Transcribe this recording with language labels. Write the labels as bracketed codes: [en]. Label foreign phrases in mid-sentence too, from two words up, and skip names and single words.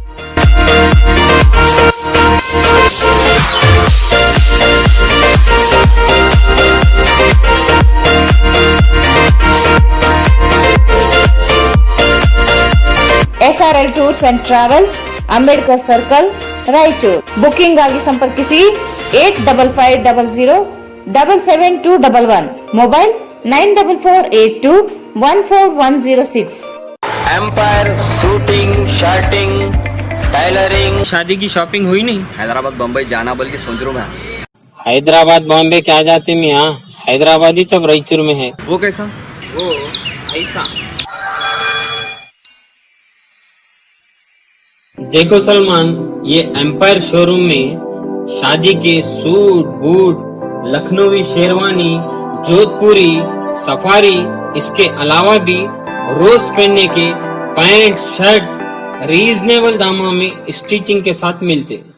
[kn] SRL ಟೂರ್ಸ್ ಅಂಡ್ ಟ್ರಾವೆಲ್ಸ್, ಅಂಬೇಡ್ಕರ್ ಸರ್ಕಲ್, ರಾಯಚೂರು. ಬುಕಿಂಗ್ ಆಗಿ ಸಂಪರ್ಕಿಸಿ 8550777211. ಮೊಬೈಲ್ 9448214106. [en] Empire suiting, shirting, tailoring. [hi] शादी की शॉपिंग हुई नहीं? हैदराबाद बम्बई जाना बोल के सोच रहा हूँ मैं। हैदराबाद बॉम्बे क्या जाते में यहाँ, हैदराबाद ही सब रायचूर में है। वो कैसा? वो ऐसा देखो सलमान, ये एम्पायर शोरूम में शादी के [en] suit boot, [hi] लखनवी शेरवानी, जोधपुरी, सफारी, इसके अलावा भी रोज पहनने के [en] pant shirt [hi] रीजनेबल दामों में स्टिचिंग के साथ मिलते।